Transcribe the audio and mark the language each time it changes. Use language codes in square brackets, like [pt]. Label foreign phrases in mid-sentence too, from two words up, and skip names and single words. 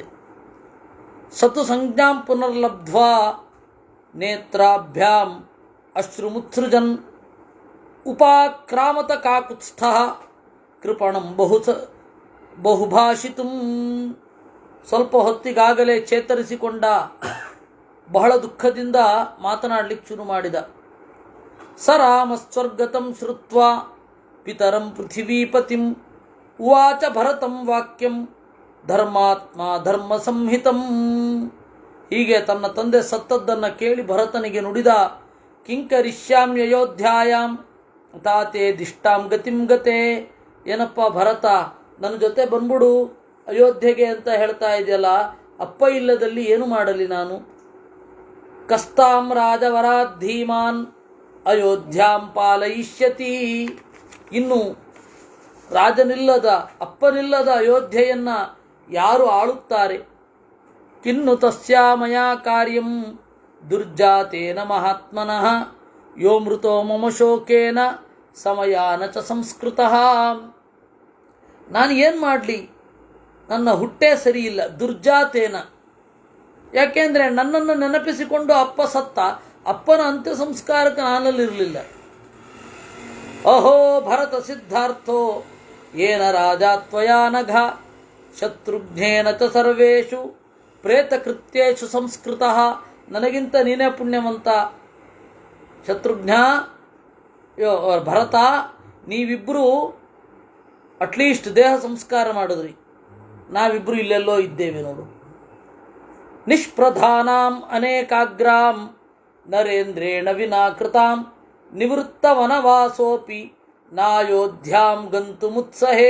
[sa] ಸತು ಸಂಜ್ಞಾಂ ಪುನರ್ಲಬ್ಧ್ವಾ ನೇತ್ರಾಭ್ಯಾಂ ಅಶ್ರುಮುತ್ಸೃಜನ್ ಉಪಾಕ್ರಾಮತ ಕಾಕುತ್ಸ್ಥಃ ಕೃಪಣಂ ಬಹುಭಾಷಿತುಂ. [kn] ಸ್ವಲ್ಪ ಹೊತ್ತಿಗಾಗಲೇ ಚೇತರಿಸಿಕೊಂಡ. ಬಹಳ ದುಃಖದಿಂದ ಮಾತನಾಡಲಿಕ್ಕೆ ಶುರು ಮಾಡಿದ. [sa] ಸ ರಾಮ ಸ್ವರ್ಗತಂ ಶ್ರುತ್ವಾ ಪಿತರಂ ಪೃಥಿವೀಪತಿಂ ಉವಾಚ ಭರತಂ ವಾಕ್ಯಂ ಧರ್ಮಾತ್ಮ ಧರ್ಮ ಸಂಹಿತಂ. [kn] ಹೀಗೆ ತನ್ನ ತಂದೆ ಸತ್ತದ್ದನ್ನು ಕೇಳಿ ಭರತನಿಗೆ ನುಡಿದ. [sa] ಕಿಂಕರಿಷ್ಯಾಮ್ಯಯೋಧ್ಯಾಯಾಂ ತಾತೆ ದಿಷ್ಟಾಂ ಗತಿಂ ಗತೆ. [kn] ಏನಪ್ಪ ಭರತ, ನನ್ನ ಜೊತೆ ಬಂದ್ಬಿಡು ಅಯೋಧ್ಯೆಗೆ ಅಂತ ಹೇಳ್ತಾ ಇದೆಯಲ್ಲ, ಅಪ್ಪ ಇಲ್ಲದಲ್ಲಿ ಏನು ಮಾಡಲಿ ನಾನು? [sa] ಕಸ್ತಾಂ ರಾಜವರಾತ್ ಧೀಮಾನ್ ಅಯೋಧ್ಯಾಂ ಪಾಲಯಿಷ್ಯತಿ. [kn] ಇನ್ನು ರಾಜನಿಲ್ಲದ ಅಪ್ಪನಿಲ್ಲದ ಅಯೋಧ್ಯೆಯನ್ನು ಯಾರು ಆಳುತ್ತಾರೆ? [sa] ಕಿನ್ನು ತಸ್ಯಾಮಯ ಕಾರ್ಯಂ ದುರ್ಜಾತೇನ ಮಹಾತ್ಮನಃ ಯೋ ಮೃತೋ ಮಮ ಶೋಕೇನ ಸಮಯಾನ ಚ ಸಂಸ್ಕೃತಃ. [kn] ನಾನು ಏನು ಮಾಡಲಿ? ನನ್ನ ಹುಟ್ಟೇ ಸರಿಯಿಲ್ಲ. ದುರ್ಜಾತೇನ, ಯಾಕೆಂದರೆ ನನ್ನನ್ನು ನೆನಪಿಸಿಕೊಂಡು ಅಪ್ಪ ಸತ್ತ, ಅಪ್ಪನ ಅಂತ್ಯ ಸಂಸ್ಕಾರಕ್ಕೆ ನಾನಲ್ಲಿರಲಿಲ್ಲ. [sa] ಅಹೋ ಭರತ ಸಿದ್ಧಾರ್ಥೋ ಏನ ರಾಜ ತ್ವಯಾ ನಘ ಶತ್ರುಘ್ನೇನ ಚ ಸರ್ವೇಷು ಪ್ರೇತಕೃತ್ಯೇಷು ಸಂಸ್ಕೃತಃ. [kn] ನನಗಿಂತ ನೀನೇ ಪುಣ್ಯವಂತ ಶತ್ರುಘ್ನ, ಭರತ, ನೀವಿಬ್ಬರು ಅಟ್ಲೀಸ್ಟ್ ದೇಹ ಸಂಸ್ಕಾರ ಮಾಡಿದ್ರಿ, ನಾವಿಬ್ಬರು ಇಲ್ಲೆಲ್ಲೋ ಇದ್ದೇವೆ ನೋಡು. [sa] ನಿಷ್ಪ್ರಧಾನಾಂ ಅನೇಕಾಗ್ರಾಂ ನರೇಂದ್ರೇಣ ವಿನಾಕೃತಾಂ ನಿವೃತ್ತ ವನವಾಸೋಪಿ ನಾಯೋಧ್ಯಾಂ ಗಂತುಮುತ್ಸಹೇ.